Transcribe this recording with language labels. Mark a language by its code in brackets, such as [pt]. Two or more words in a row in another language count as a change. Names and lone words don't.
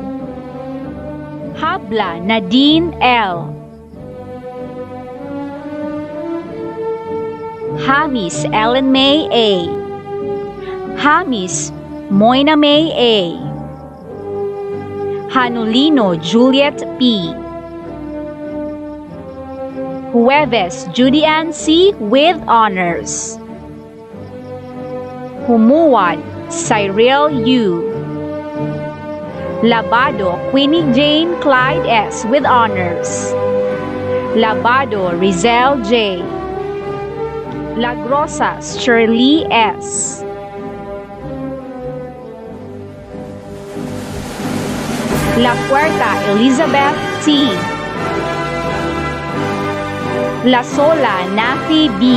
[en] Habla Nadine L. Hamis Ellen May A. Hamis Moina May A. Hanulino Juliet P. Jueves Judy Ann C. with honors. Humuad Cyril U. Labado Queenie Jane Clyde S. with honors. Labado Rizel J. Lagrosas Shirley S. La Puerta Elizabeth T. La Sola Nafi B.